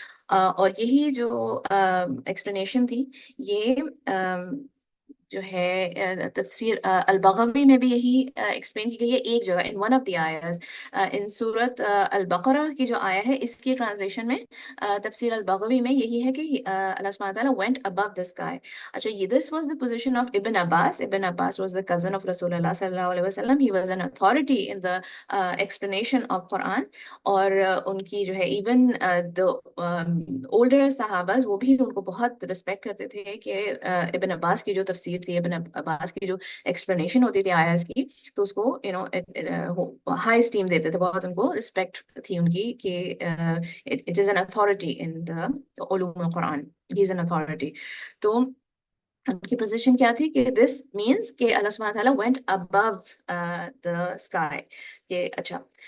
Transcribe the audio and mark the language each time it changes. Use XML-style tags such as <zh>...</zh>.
<ur>اور یہی جو ایکسپلینیشن تھی یہ جو ہے تفسیر البغوی میں بھی یہی ایکسپلین کی گئی ہے ایک جگہ</ur> <en>in one of the آیاز،</en> <ur>ان سورت البقرہ کی جو آیا ہے اس کی ٹرانسلیشن میں تفسیر البغوی میں یہی ہے کہ اللہ سبحانہ تعالیٰ</ur> <en>went above the sky۔</en> <ur>اچھا یہ</ur> <en>this was the position of Ibn Abbas. Ibn Abbas was the cousin of Rasul Allah sallallahu alaihi wasallam. He was an authority in the explanation of Quran.</en> <ur>اور ان کی جو ہے</ur> <en>even the older</en> <ur>صحابہ وہ بھی ان کو بہت رسپیکٹ کرتے تھے کہ ابن عباس کی جو تفسیر تھی، ابن عباس کی جو ایکسپلینیشن ہوتی تھی آیات کی، تو اس کو ہائی اسٹیم دیتے تھے، بہت ان کو رسپیکٹ تھی ان کی کہ</ur> <en>it is an authority</en> <ur>in دا علوم القرآن، ہی از این اتھارٹی۔ تو ان کی پوزیشن کیا تھی کہ</ur> <en>this means</en> <ur>کہ اللہ سبحانہ تعالیٰ</ur> <en>went above the sky،</en> <ur>کہ اچھا</ur>